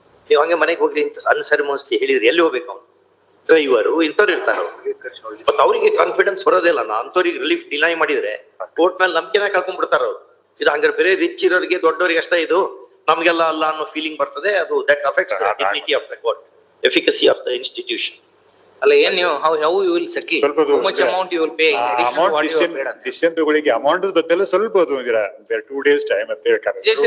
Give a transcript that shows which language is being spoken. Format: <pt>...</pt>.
<kn>ನೀವು ಹಂಗೆ ಮನೆಗೆ ಹೋಗ್ರಿ ಅಂತ ಅನ್ಸರಿಮೋಸ್ತಿ ಹೇಳಿದ್ರೆ ಎಲ್ಲಿ ಹೋಗ್ಬೇಕು ಅವ್ನು ಡ್ರೈವರು ಇಂಥವ್ರು ಇರ್ತಾರ ಮತ್ತೆ ಅವರಿಗೆ ಕಾನ್ಫಿಡೆನ್ಸ್ ಬರೋದಿಲ್ಲ ನಾ ಅಂಥವ್ರಿಗೆ ರಿಲೀಫ್ ಡಿನೈ ಮಾಡಿದ್ರೆ ಕೋರ್ಟ್ ಮೇಲೆ ನಂಬಿಕೆನ ಕಳ್ಕೊಂಡ್ಬಿಡ್ತಾರ ಅವ್ರು ಇದು ಹಂಗಾರೆ ಬೇರೆ ರಿಚ್ ಇರೋರಿಗೆ ದೊಡ್ಡವರಿಗೆ ಅಷ್ಟೇ ಇದು ನಮ್ಗೆಲ್ಲ ಅಲ್ಲ ಅನ್ನೋ ಫೀಲಿಂಗ್ ಬರ್ತದೆ ಅದು</kn> <en>That affects dignity of the court efficacy of the institution.</en> <kn>ಅಲ್ಲ ಏನ್ ನೀವು</kn> <en>how you will settle, how much amount you will pay in addition to what you have paid.</en> <kn>Decision ತಗೊಳ್ಳಿಕ್ಕೆ ಅಮೌಂಟ್ ಬದಲು ಸ್ವಲ್ಪ ಅದು</kn> <en>2 days</en> <kn>ಟೈಮ್ ಅಂತ ಹೇಳ್ತಾರೆ.</kn>